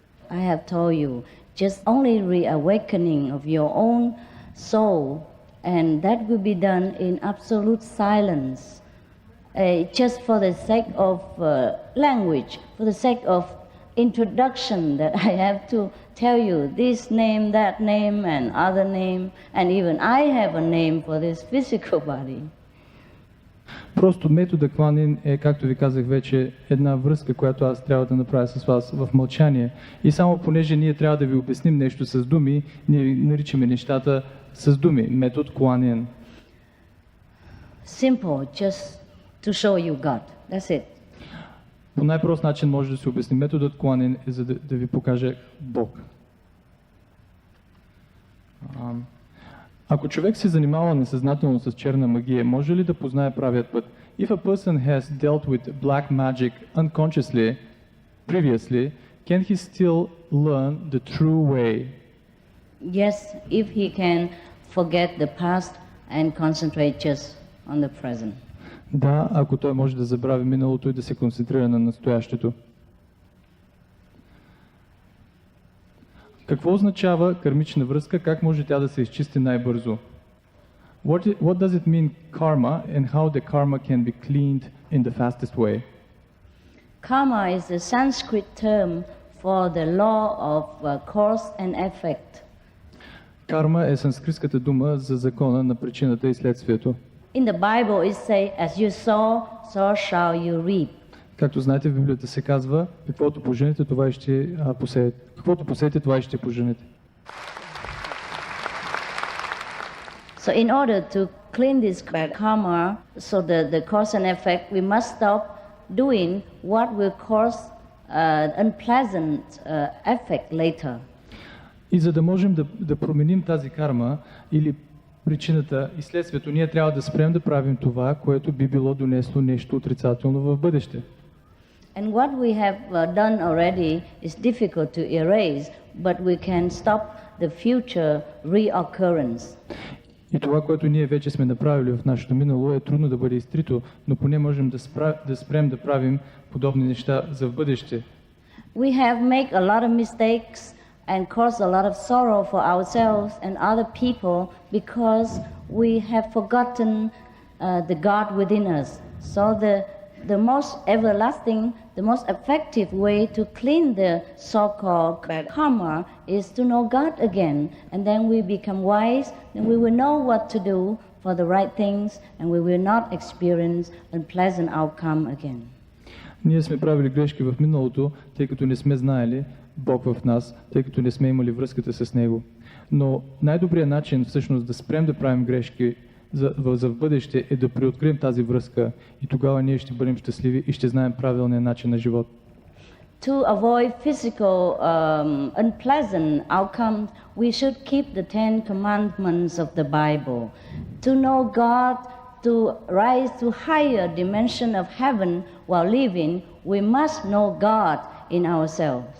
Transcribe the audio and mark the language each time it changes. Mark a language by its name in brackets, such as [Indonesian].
[English] I have told you, just only reawakening of your own soul, and that will be done in absolute silence, just for the sake of language, for the sake of introduction, that I have to tell you this name, that name, and other name, and even I have a name for this physical body. [Bulgarian] Просто метода Kuan-Yin е, както ви казах вече, една връзка, която аз трябва да направя с вас в мълчание. И само понеже ние трябва да ви обясним нещо с думи, ние наричаме нещата с думи. Метод Kuan-Yin. [English] Simple, just to show you God. That's it. [Bulgarian] По най-прост начин може да се обясни. Методът Kuan-Yin е за да ви покаже Бог. Ако човек се занимава несъзнателно с черна магия, може ли да познае правият път? [English] If a person has dealt with black magic unconsciously previously, can he still learn the true way? Yes, if he can forget the past and concentrate just on the present. [Bulgarian] Да, ако той може да забрави миналото и да се концентрира на настоящето. Какво означава кармична връзка? Как може тя да се изчисти най-бързо? [English] What does it mean karma and how the karma can be cleaned in the fastest way? Karma is a Sanskrit term for the law of cause and effect. [Bulgarian] Карма е санскритската дума за закона на причината и следствието. [English] In the Bible it says, as you sow, so shall you reap. [Bulgarian] Както знаете, в Библията се казва, каквото поженете, това и ще посеете. Каквото посеете, това и ще поженете. [English] So in order to clean this bad karma, so the cause and effect, we must stop doing what will cause unpleasant effect later. [Bulgarian] И за да можем да променим тази карма или причината и следствието, ние трябва да спрем да правим това, което би било донесло нещо отрицателно в бъдеще. [English] And what we have done already is difficult to erase, but we can stop the future reoccurrence. [Bulgarian] И това, което ние вече сме направили в нашето минало, е трудно да бъде изтрито, но поне можем да спрем да правим подобни неща за в бъдеще. [English] We have made a lot of mistakes and caused a lot of sorrow for ourselves and other people because we have forgotten the God within us. So the most everlasting, the most effective way to clean the so-called bad karma is to know God again, and then we become wise, and we will know what to do for the right things, and we will not experience unpleasant outcome again. [Bulgarian] Ние сме правили грешки в миналото, тъй като не сме знаели Бог в нас, тъй като не сме имали връзката с Него. Но най-добрият начин всъщност да спрем да правим грешки за в бъдеще е да преоткрием тази връзка и тогава ние ще бъдем щастливи и ще знаем правилния начин на живот. [English] To avoid physical unpleasant outcomes, we should keep the 10 commandments of the Bible. To know God, to rise to higher dimension of heaven while living, we must know God in ourselves.